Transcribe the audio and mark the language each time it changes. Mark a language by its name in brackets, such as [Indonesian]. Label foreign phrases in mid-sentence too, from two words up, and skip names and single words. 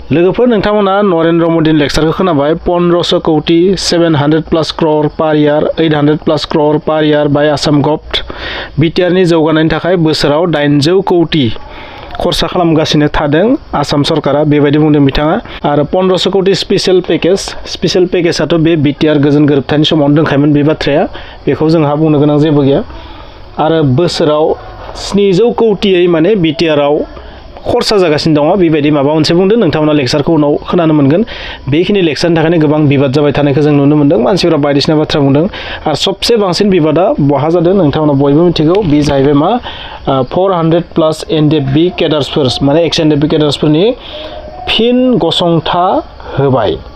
[Bodo] लोगोफोर नोंथांमोना नरेंद्र मोदी लेक्चारखौ खोनाबाय 1500 कोटी 700+ करोड़ [English] per year [Bodo] 800+ करोड़ [English] per year [Bodo] बाय आसाम गभर्नमेंट बिटिआर नि जौगानायनि थाखाय बोसोराव 800 कोटी खरसा खालामगासिनो थादों आसाम सरकारा बेबायदि बुंदों बिथाङा आरो 1500 कोटी स्पेशल पेकेजआथ' बे बिटिआर गोजोन गोरोबथानि समावनो दंखायोमोन बे बाथ्राया बेखौ जोंहा बुंनो गोनां जेबो गैया आरो बोसोराव 700 कोटीयै माने बिटिआरआव खरसा जागासिनो दङ बेबायदि माबा मोनसे बुंदों नोंथांमोना लेक्चारखौ उनाव खोनानो मोनगोन बेखिनि लेक्चारनि थाखायनो गोबां बिबाद जाबाय थानायखौ जों नुनो मोनदों मानसिफोरा बायदिसिना बाथ्रा बुंदों आरो सबसे बांसिन बिबादा बहा जादों नोंथांमोना बयबो मिथिगौ बे जाहैबाय मा 400+ एनडिएफबि केडार्सफोर माने एक्स एनडिएफबि केडार्सफोरनि फिन गसंथा होबाय